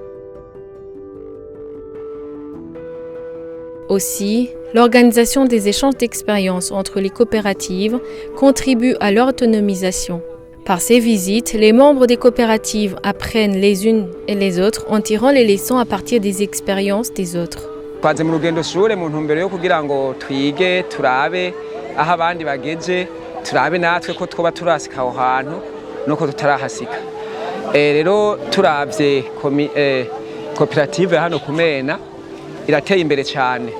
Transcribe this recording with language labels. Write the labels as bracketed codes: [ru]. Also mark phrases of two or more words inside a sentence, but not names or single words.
[fr] Aussi, l'organisation des échanges d'expériences entre les coopératives contribue à leur autonomisation. Par ces visites, les membres des coopératives apprennent les unes et les autres en tirant les leçons à partir des expériences des autres. [rn] Twaje mu rugendo shure mu ntumbero yo kugira ngo twige turabe aho abandi bageje turabe natwe ko twoba turasika aho hantu nuko tutarahasika. Rero turavye koperative hano Kumena irateye imbere cyane.